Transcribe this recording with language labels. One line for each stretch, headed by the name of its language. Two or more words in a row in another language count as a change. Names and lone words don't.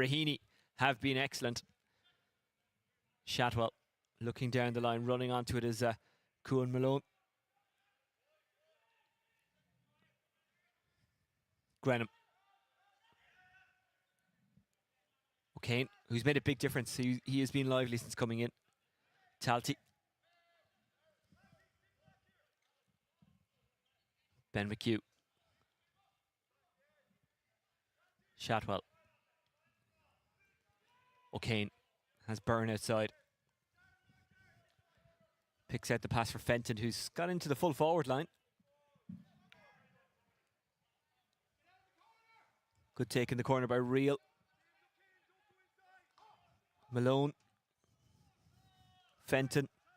English: Raheny have been excellent. Shatwell looking down the line, running onto it is Cuan Malone. Grenham. O'Kane, who's made a big difference. He has been lively since coming in. Talty. Ben McHugh. Shatwell. O'Kane has Byrne outside. Picks out the pass for Fenton, who's got into the full forward line. Good take in the corner by Reel. Malone. Fenton.